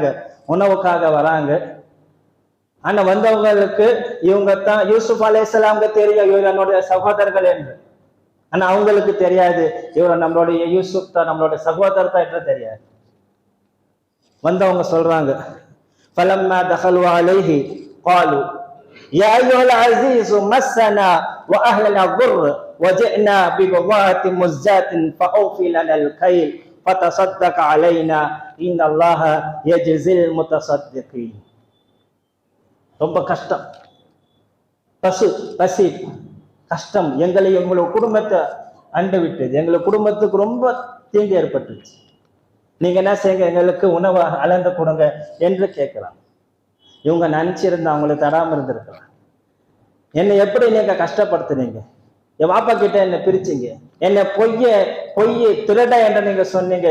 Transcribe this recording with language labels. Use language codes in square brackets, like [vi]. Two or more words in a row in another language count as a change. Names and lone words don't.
[ta] உணவுக்காக வராங்க. ஆனா வந்தவங்களுக்கு இவங்க தான் யூசுப் அலைஹிஸ்ஸலாமுக்கு தெரியும் இவங்க என்னுடைய சகோதரர்கள் என்று. ஆனா அவங்களுக்கு தெரியாது இவங்க நம்மளுடைய யூசுப் தான் நம்மளுடைய சகோதரர் தான் என்று தெரியாது. வந்தவங்க சொல்றாங்க, [ar] فلما دخلوا عليه قالوا يا أيها العزيز مسنا وأهلنا الضر وجئنا ببضاعة مزجاة فأوفي لنا الكيل فتصدق علينا إن الله يجزي المتصدقين. [ta] ரொம்ப கஷ்டம், பசி கஷ்டம் எங்களை எங்களோட குடும்பத்தை அண்டு விட்டது, எங்களுக்கு குடும்பத்துக்கு ரொம்ப தீங்கு ஏற்பட்டுச்சு. நீங்க என்ன செய்யுங்க, எங்களுக்கு உணவை அளந்து கொடுங்க என்று கேட்கலாம். இவங்க நினைச்சிருந்தா அவங்களுக்கு தராம இருந்திருக்கலாம். என்னை எப்படி நீங்க கஷ்டப்படுத்துனீங்க, என் பாப்பா கிட்ட என்னை பிரிச்சிங்க, என்னை பொய் திருட என்று நீங்க சொன்னீங்க.